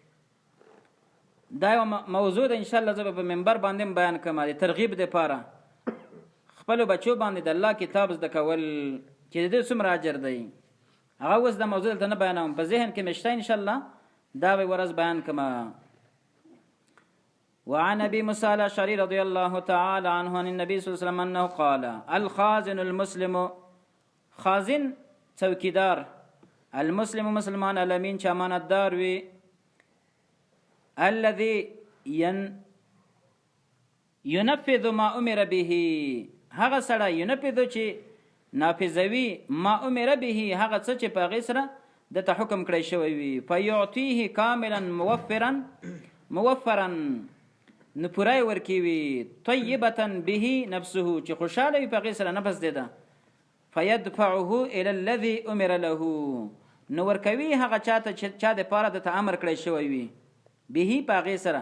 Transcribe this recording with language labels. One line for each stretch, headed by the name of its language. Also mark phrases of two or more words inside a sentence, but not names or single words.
Pashto: دا یو موضوع ده انشاءالله زه به په منبر باندې بیان کوم د ترغیب دپاره خپلو بچو باندې د الله کتاب زده کول چې د دې څومره اجر دی. هغه اوس د موضوع دلته نه بیانوم، په ذهن کې مې شته انشاءالله دا به ورځ بیان کوم.
Arabic: وعن ابي موسى الاشعري رضي الله تعالى عنه عن النبي صلى الله عليه وسلم انه قال الخازن المسلم،
Pashto: خازن څوکیدار،
Arabic: المسلم مسلمان، الامین
Pashto: چې امانتدار وي،
Arabic: الذي ينفذ ما امر به،
Pashto: هغه سړی ينفذ چې نافذوي
Arabic: ما امر به،
Pashto: هغه څه چې په هغې سره دته حکم کړی شوی وي،
Arabic: فيعطيه كاملا
Pashto: موفرا نو پوره ورکوي،
Arabic: طیبه به نفسه
Pashto: چې خوشحاله وي په هغې سره نفس دی ده،
Arabic: فیدفعه الى الذي امر له
Pashto: نو ورکوي هغه چاته چې چا دپاره دته امر کړی شوی وي، به په هغې سره.